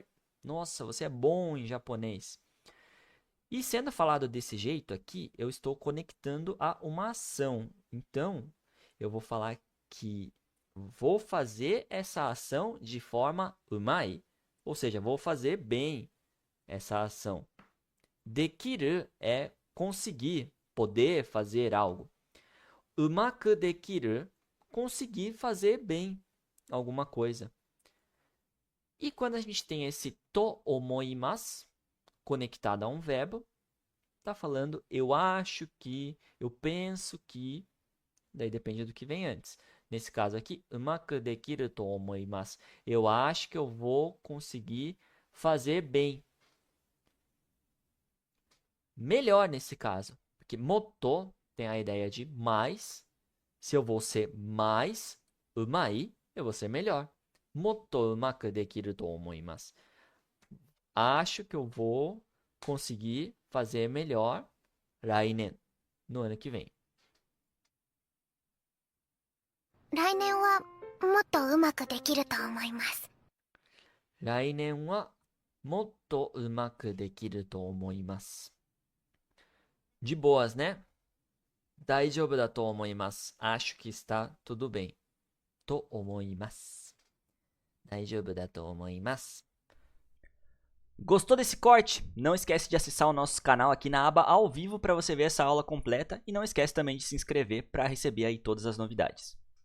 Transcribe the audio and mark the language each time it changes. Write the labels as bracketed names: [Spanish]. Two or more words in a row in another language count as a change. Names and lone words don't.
[Portuguese] Nossa, você é bom em japonês. E sendo falado desse jeito aqui, eu estou conectando a uma ação. Então, eu vou falar que vou fazer essa ação de forma umai. Ou seja, vou fazer bem essa ação. Dekiru é conseguir, poder fazer algo. [Japanese] うまくできる, [Portuguese] conseguir fazer bem alguma coisa. E quando a gente tem esse [Japanese] と思います [Portuguese] conectado a um verbo, tá falando eu acho que, eu penso que, daí depende do que vem antes. Nesse caso aqui, [Japanese] うまくできると思います. [Portuguese] Eu acho que eu vou conseguir fazer bem. Melhor nesse caso, porque motto tem a ideia de mais. Se eu vou ser mais umai, eu vou ser melhor. [Japanese] もっとうまくできると思います. [Portuguese] Acho que eu vou conseguir fazer melhor rainen, no ano que vem. [Japanese] 来年はもっとうまくできると思います。来年はもっとうまくできると思います。 [Portuguese] De boas, né? [Japanese] 大丈夫だと思います。 [Portuguese] Acho que está tudo bem. [Japanese] と思います。大丈夫だと思います。 [Portuguese] Gostou desse corte? Não esquece de acessar o nosso canal aqui na aba ao vivo para você ver essa aula completa e não esquece também de se inscrever para receber aí todas as novidades.